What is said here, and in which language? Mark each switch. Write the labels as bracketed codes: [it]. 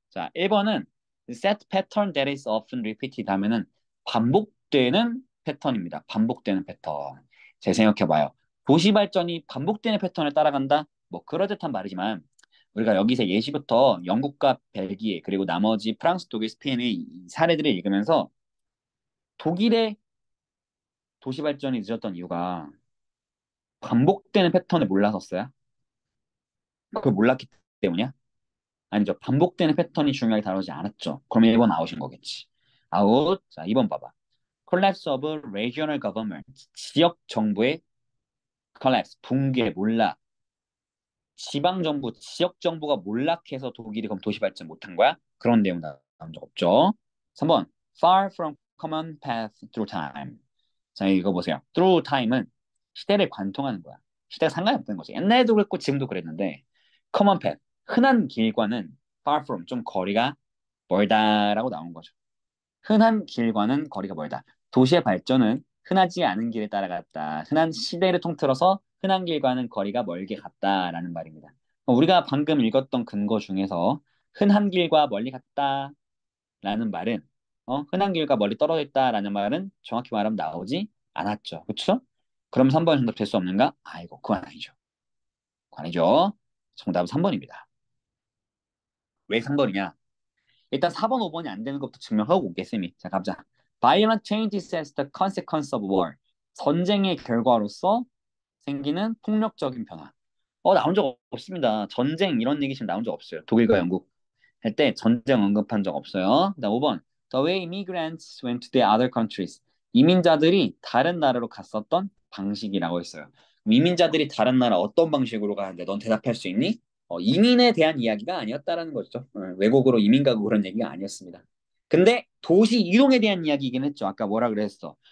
[ko] 자, 1번은 [en] set pattern that is often repeated [ko] 하면은 반복되는 패턴입니다. 반복되는 패턴. 잘 생각해봐요. 도시 발전이 반복되는 패턴을 따라간다? 뭐 그럴듯한 말이지만 우리가 여기서 예시부터 영국과 벨기에 그리고 나머지 프랑스, 독일, 스페인의 이 사례들을 읽으면서 독일의 도시 발전이 늦었던 이유가 반복되는 패턴을 몰라서어요? 그걸 몰랐기 때문이야? 아니죠. 반복되는 패턴이 중요하게 다루지 않았죠. 그럼 1번 아웃인 거겠지. 아웃. 자, 2번 봐봐. [en] Collapse of regional government. [ko] 지역 정부의 collapse, 붕괴, 몰락. 지방 정부, 지역 정부가 몰락해서 독일이 그럼 도시 발전 못한 거야? 그런 내용 나온 적 없죠. 3번. [en] Far from common path through time. [ko] 자, 이거 보세요. [en] through time [ko] 은 시대를 관통하는 거야. 시대가 상관이 없는 거지. 옛날에도 그랬고 지금도 그랬는데 [en] common path, [ko] 흔한 길과는 [en] far from, [ko] 좀 거리가 멀다라고 나온 거죠. 흔한 길과는 거리가 멀다. 도시의 발전은 흔하지 않은 길을 따라갔다. 흔한 시대를 통틀어서 흔한 길과는 거리가 멀게 갔다라는 말입니다. 우리가 방금 읽었던 근거 중에서 흔한 길과 멀리 갔다라는 말은 흔한 길과 멀리 떨어져 있다라는 말은 정확히 말하면 나오지 않았죠. 그렇죠? 그럼 3번 정답 될 수 없는가? 아이고, 그건 아니죠. 그건 아니죠. 정답은 3번입니다. 왜 3번이냐? 일단 4번, 5번이 안 되는 것부터 증명하고 오겠습니다. 자, 가보자. [en] Violent changes as the consequence of war. [ko] 전쟁의 결과로서 생기는 폭력적인 변화. 나온 적 없습니다. 전쟁 이런 얘기 지금 나온 적 없어요. 독일과 영국 할 때 전쟁 언급한 적 없어요. 그다음 5번. [en] The way immigrants went to the other countries. [ko] 이민자들이 다른 나라로 갔었던 방식이라고 했어요. 이민자들이 다른 나라 어떤 방식으로 가는데 넌 대답할 수 있니? 이민에 대한 이야기가 아니었다라는 거죠. 외국으로 이민 가고 그런 얘기가 아니었습니다. 근데 도시 이동에 대한 이야기이긴 했죠. 아까 뭐라 그랬어?